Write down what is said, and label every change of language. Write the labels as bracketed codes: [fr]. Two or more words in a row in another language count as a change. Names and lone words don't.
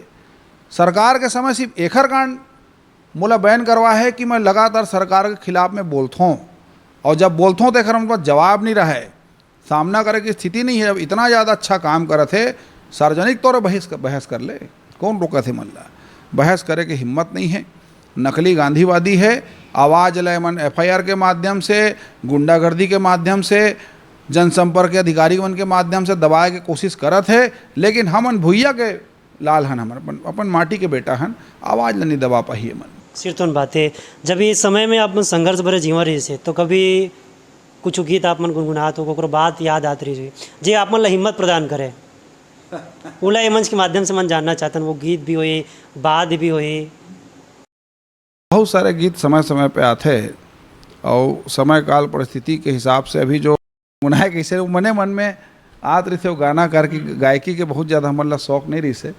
[hne] सरकार के समय सिर्फ एखर कांड मोला बैन करवा है कि मैं लगातार सरकार के खिलाफ में बोलता हूँ, और जब बोलता हूँ तो एखर उनका जवाब नहीं रहा है, सामना करे की स्थिति नहीं है। जब इतना ज़्यादा अच्छा काम करे थे, सार्वजनिक तौर पर बहस कर ले, कौन रोका थे मन ला? बहस करे की हिम्मत नहीं है, नकली गांधीवादी है। आवाज़ लाए मन FIR के माध्यम से, गुंडागर्दी के माध्यम से, जनसंपर्क के अधिकारी मन के माध्यम से दबाए के कोशिश करत है, लेकिन हमन भुइया के लाल हन, हमन अपन माटी के बेटा हन, आवाज़ ला नहीं दबा पाइए मन। सिरतोन बातें जब इस समय में आप संघर्ष भरे जीवन रही से, तो कभी कुछ गीत आप मन गुनगुनात हो, को बात याद आत रही जे आप मन ला हिम्मत प्रदान करे, ओला ये मंच के माध्यम से मन जानना चाहते हैं, वो गीत भी होए, बात भी होए? बहुत सारे गीत समय समय पे आते हैं, और समय काल परिस्थिति के हिसाब से अभी जो मुनाए कैसे मने मन में आत रही थे, वो गाना करके गायकी के बहुत ज़्यादा हमन ला शौक नहीं रही से।